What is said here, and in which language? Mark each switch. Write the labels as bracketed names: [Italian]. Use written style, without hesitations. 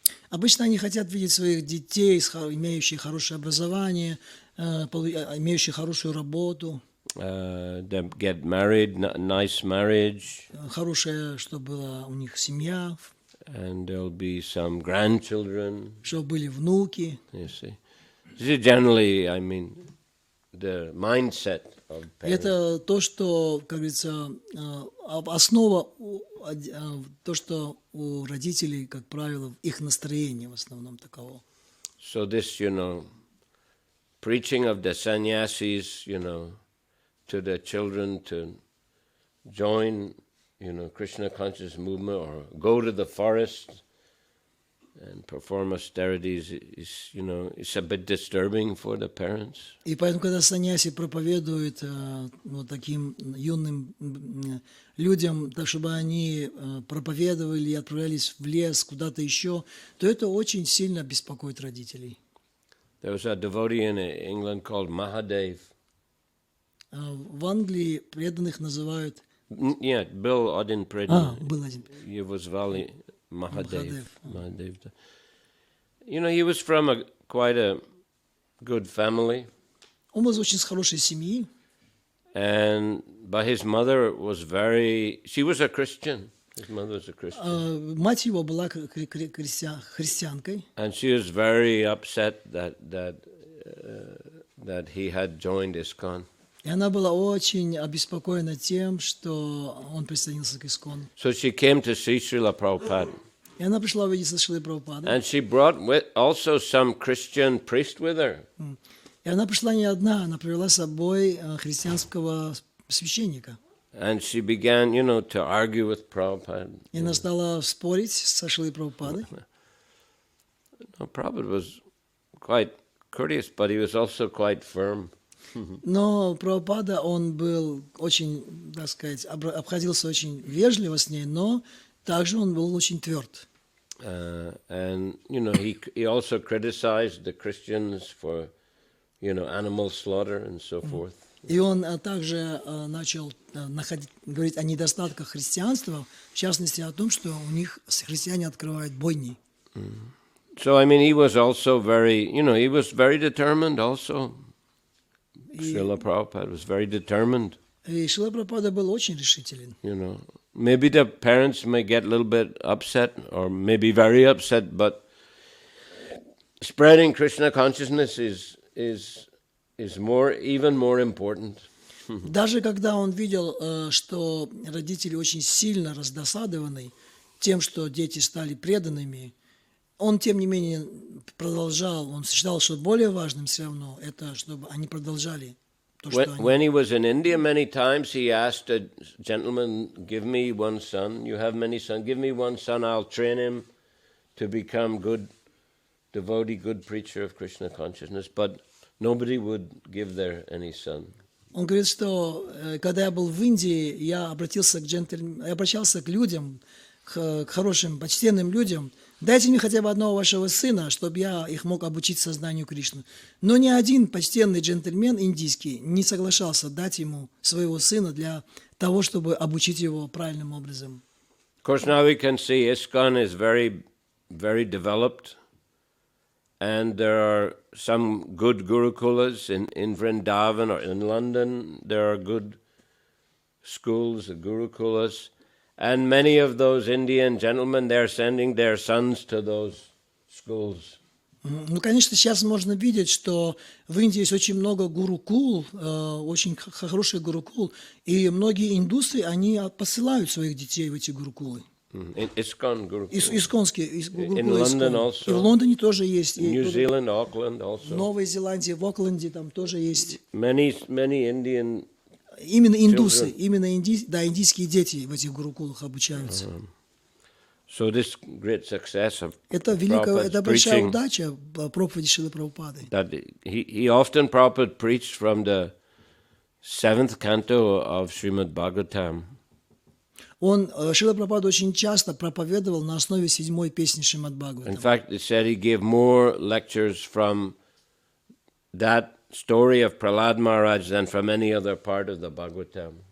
[Russian] Обычно они хотят видеть своих детей, имеющих хорошее образование, имеющих хорошую работу. [English] Them get married, nice marriage. [Russian] Хорошая, чтобы была у них семья. [English] And there'll be some grandchildren. [Russian] Чтобы были внуки. [English] You see. This is generally, the mindset of parents. [Russian] Это то, что, как говорится, основа, то, что у родителей, как правило, их настроение в основном таково. [English] So this, preaching of the sannyasis, to the children to join, Krishna conscious movement or go to the forest and perform austerities is, it's a bit disturbing for the parents. [Russian] И поэтому, когда саньяси проповедует таким юным людям, так чтобы они проповедовали и отправлялись в лес, куда-то еще, то это очень сильно беспокоит родителей. [English] There was a devotee in England called Mahadev. [Russian] В Англии преданных называют... Yeah, был один преданный. был один. Его звали Mahadev. [English] He was from quite a good family. [Russian] Он был очень с хорошей семьи. [English] But his mother was she was a Christian. His mother was a Christian. [Russian] Мать его была христианкой. [English] And she was very upset that he had joined ISKCON. [Russian] И она была очень обеспокоена тем, что он присоединился к ISKCON. [English] So she came to see Srila Prabhupada. [Russian] И она пришла увидеться с Шрилой Прабхупадой. [English] And she brought also some Christian priest with her. [Russian] И она пришла не одна, она привела с собой христианского священника. [English] And she began, to argue with Prabhupada. [Russian] И она стала спорить со Шрилой Прабхупадой. [English] No, Prabhupada was quite courteous, but he was also quite firm. [Russian] Но Прабхупада, он был очень, так сказать, обходился очень вежливо с ней, но также он был очень тверд. [English] And he also criticized the Christians for, animal slaughter and so forth. [Russian] И он также начал говорить о недостатках христианства, в частности о том, что у них христиане открывают бойни. [English] So, he was also he was very determined also. Srila Prabhupada was very determined. [Russian] И Шрила Прабхупада был очень решителен. [English] Maybe the parents may get a little bit upset or maybe very upset, but spreading Krishna consciousness is even more important. [Russian] Даже когда он видел, что родители очень сильно раздосадованы тем, что дети стали преданными, он, тем не менее, продолжал, он считал, что более важным все равно это, чтобы они продолжали то, что они... [English] When he was in India, many times he asked a gentleman, give me one son, you have many sons, give me one son, I'll train him to become good devotee, good preacher of Krishna consciousness, but nobody would give their any son. [Russian] Он говорит, что когда я был в Индии, я обращался к людям, к хорошим, почтенным людям, дайте мне хотя бы одного вашего сына, чтобы я их мог обучить сознанию Кришны. Но ни один почтенный джентльмен индийский не соглашался дать ему своего сына для того, чтобы обучить его правильным образом. [English] Of course, now we can see ISKCON is very, very developed, and there are some good gurukulas in Vrindavan or in London. There are good schools, gurukulas. And many of those Indian gentlemen, they're sending their sons to those schools. [Russian] Ну, конечно, сейчас можно видеть, что в Индии есть очень много гурукул, очень хороший гурукул, и многие индусы, они посылают своих детей в эти гурукулы. [English] ISKCON gurukul. [Russian] Исконские гурукулы. [English] In London also. [Russian] И в Лондоне тоже есть. [English] In New Zealand, Auckland also. [Russian] В Новой Зеландии, в Окленде там тоже есть. [English] Many Indian. [Russian] Именно индусы, индийские дети в этих гурукулах обучаются. [English] So this great success of [Russian] это большая удача проповеди Шрилы Прабхупады. [English] That he often Prabhupada preached from the 7th canto of Srimad Bhagavatam. [Russian] Шрила Прабхупада очень часто проповедовал на основе 7-й песни Шримад Бхагаватам. [English] In fact, it said he gave more lectures from that story of Prahlad Maharaj than from any other part of the Bhagavatam.